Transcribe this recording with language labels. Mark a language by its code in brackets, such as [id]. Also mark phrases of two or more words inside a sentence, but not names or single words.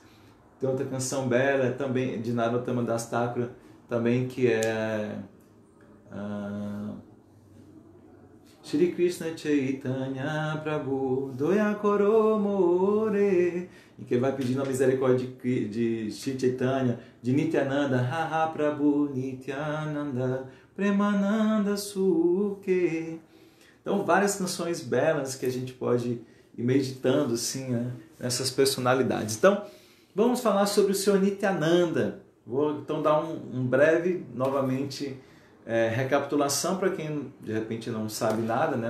[pt] Tem outra canção bela também de Narottama Das Thakura, também, que é Shri Krishna Chaitanya Prabhu Doya Koro More, em que ele vai pedindo a misericórdia de Shri Chaitanya, de Nityananda, [bn] Haha Prabhu Nityananda Premananda Sukhe. [pt] Então, várias canções belas que a gente pode ir meditando assim, né, nessas personalidades. Então, vamos falar sobre o Senhor Nityananda. Vou então dar um breve, novamente, recapitulação para quem de repente não sabe nada, né?